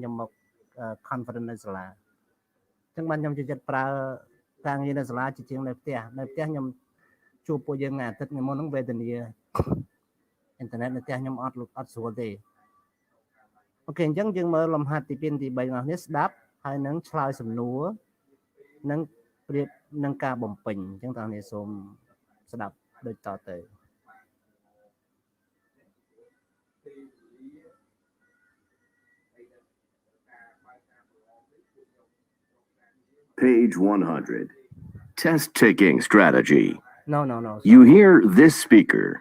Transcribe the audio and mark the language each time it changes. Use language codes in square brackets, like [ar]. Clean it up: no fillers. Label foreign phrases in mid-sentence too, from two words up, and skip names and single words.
[km] ខ្ញុំមក conference នៅសាលាអញ្ចឹងបានខ្ញុំចូលចិត្តប្រើការងារនៅសាលាជាជាងនៅផ្ទះខ្ញុំជួបពួកយើងថ្ងៃអាទិត្យថ្ងៃមុនហ្នឹងវេទនាអ៊ីនធឺណិតនៅផ្ទះខ្ញុំអត់ស្រួលទេអូខេអញ្ចឹងយើងមើលលំហាត់ទី2ទី3របស់នេះស្ដាប់ហើយនឹងឆ្លើយសំណួរនិងប្រៀបនឹងការបំពេញអញ្ចឹងតើអ្នកសូមស្ដាប់ដូចតទៅ [en] Page 100. Test taking strategy. No. You hear this speaker.